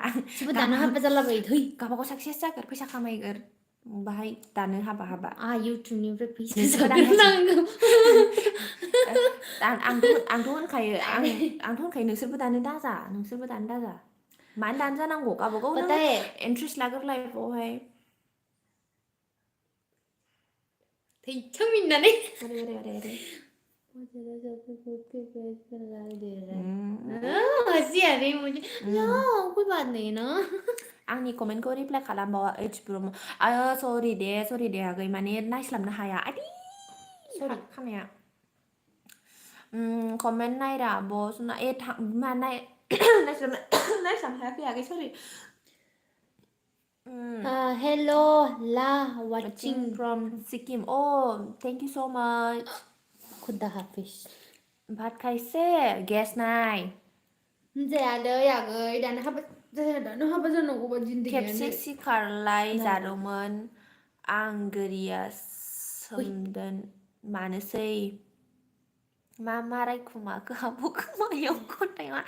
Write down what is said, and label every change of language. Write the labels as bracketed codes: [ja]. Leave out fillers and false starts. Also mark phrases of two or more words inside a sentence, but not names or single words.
[brx] सोरबा दानो हाबा जालाबायो थै गावबागाव साक्सेस जागोन फैसा खामायगोन बाहाय दानो हाबा आंहा इउटुबनिफ्राय फैसा नोंसोरबो दानो जाग्रोनांगौ आंथ' होनखायो नोंसोरबो दानो दाजा मानो दानो जानांगौ गावबागाव नों [hi] पता है [brx] इन्ट्रेस्ट लाग्रो लाइफआवहाय थैथों मिनिनानै अरे [hi] हंसी आ रही मुझे यार कोई बात नहीं ना [brx] आंनि कमेन्टखौ रिप्लाय खालामबावा ओइच ब्रह्म सरि दे आगै माने नायस्लाबनो हाया आदि सरि खानाया कमेन्ट नायरा बस नायस्लाबनो हायाखै आगै सरि हेलो ला वाचिं वाचिं [en] from Sikkim thank you so much [hi] खुदा हाफिज [brx] भात खाइसे गेस नाय जायालै आगै दानो हाबा जानांगौबा खेबसे जिन्दगियानो सिखारलाय नायला जादोंमोन आं गोरिया फै सोमदोन मानोसै मा रायखुमाखो आब' खोमायाव खन्थाइ मा